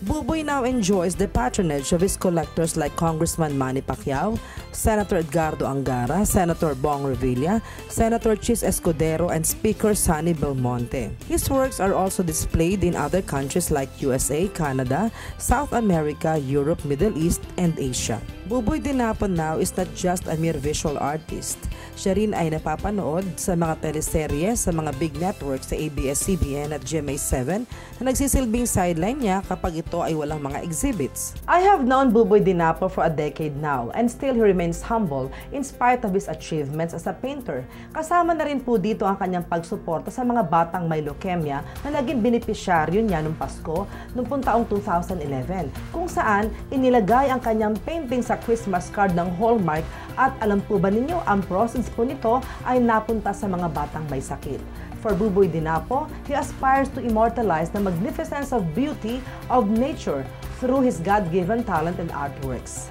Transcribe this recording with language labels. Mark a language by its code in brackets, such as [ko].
[en] Buboy now enjoys the patronage of his collectors like Congressman Manny Pacquiao, Senator Edgardo Angara, Senator Bong Revilla, Senator Chis Escudero, and Speaker Sonny Belmonte. His works are also displayed in other countries like USA, Canada, South America, Europe, Middle East, and Asia. Buboy Dinapo now is not just a mere visual artist. [tl] Siya rin ay napapanood sa mga teleserye sa mga big networks sa ABS-CBN at GMA7 na nagsisilbing sideline niya kapag ito ay walang mga exhibits. [en] I have known Buboy Dinapo for a decade now and still he remains humble in spite of his achievements as a painter. [tl] Kasama na rin po dito ang kanyang pagsuporta sa mga batang may leukemia na naging benepisyaryo niya noong Pasko noong taong 2011, kung saan inilagay ang kanyang painting sa Christmas card ng Hallmark. At alam po ba ninyo, ang proceeds po nito ay napunta sa mga batang may sakit. [en] For Buboy Dinapo, he aspires to immortalize the magnificence of beauty of nature through his God-given talent and artworks.